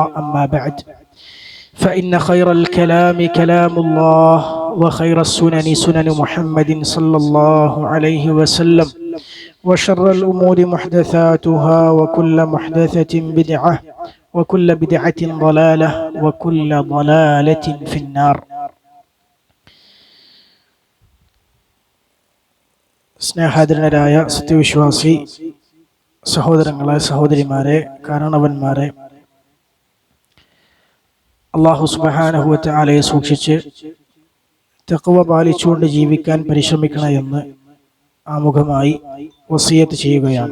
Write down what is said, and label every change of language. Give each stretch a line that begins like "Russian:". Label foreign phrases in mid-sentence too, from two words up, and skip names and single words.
Arabic: أما بعد، فإن خير الكلام كلام الله، وخير السنن سنن محمد صلى الله عليه وسلم، وشر الأمور محدثاتها، وكل محدثة بدعة، وكل بدعة ضلالة، وكل ضلالة في النار.
Malayalam: സ്നേഹാദരനരായ സത്യവിശ്വാസി സഹോദരങ്ങളെ, സഹോദരിമാരെ, കാരണവന്മാരെ,
Arabic: الله سبحانه وتعالى
Malayalam: സൂക്ഷിച്ച് തഖ്വ പാലിച്ചുകൊണ്ട് ജീവിക്കാൻ പരിശ്രമിക്കണമെന്ന് ആമുഖമായി വസിയത്ത് ചെയ്യുകയാണ്.